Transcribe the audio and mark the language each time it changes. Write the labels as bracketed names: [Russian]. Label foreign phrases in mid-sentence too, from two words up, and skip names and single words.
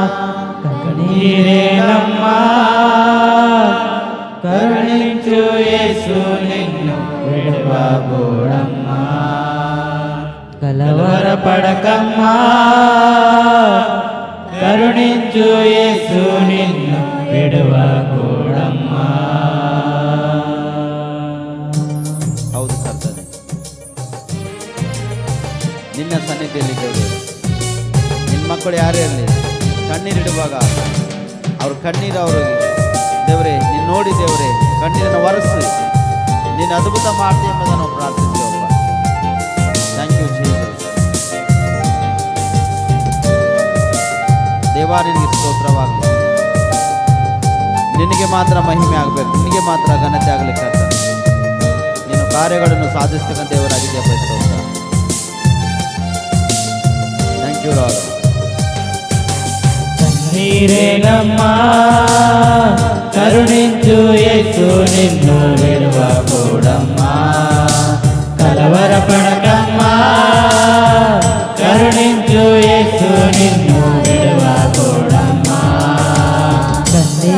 [Telugu] కన్నీరేనమ్మా కరుణించు యేసు నిన్ను విడవబోడమ్మా. కలవరపడకమ్మా కరుణించు యేసు నిన్ను విడవబోడమ్మా. [Kannada] ಹೌದು ಕರ್ತನೆ, ನಿನ್ನ ಸನ್ನಿಧಿಯಲ್ಲಿ ದೇವರೇ ನಿನ್ನ ಮಕ್ಕಳು ಯಾರೇ ಇರಲಿ ಕಣ್ಣೀರಿಡುವಾಗ ಅವ್ರ ಕಣ್ಣೀರು ಅವ್ರಿಗೆ ದೇವರೇ ನೀನು ನೋಡಿ ದೇವರೇ ಕಣ್ಣೀರನ್ನು ಒರೆಸಿ ನೀನು ಅದ್ಭುತ ಮಾಡ್ತೀವಿ ಎಂಬುದನ್ನು ನಾವು ಪ್ರಾರ್ಥಿಸ್ತೇವಪ್ಪ. [English] Thank you Jesus. [Kannada] ದೇವಾ ನಿನಗೆ ಸ್ತೋತ್ರವಾಗಲಿ, ನಿನಗೆ ಮಾತ್ರ ಮಹಿಮೆ ಆಗಬೇಕು, ನಿನಗೆ ಮಾತ್ರ ಘನತೆ ಆಗಲಿಕ್ಕೆ ಆಗ್ತದೆ. ನೀನು ಕಾರ್ಯಗಳನ್ನು ಸಾಧಿಸ್ತಕ್ಕಂಥ ದೇವರಾಗಿದೆಯಪ್ಪ, ಸ್ತೋತ್ರ. [English] Thank you Lord. [Telugu] కన్నీరేనమ్మా కరుణించు యేసు నిన్ను విడవబోడమ్మా. కలవరపడకమ్మా కరుణించు యేసు నిన్ను విడవబోడమ్మా.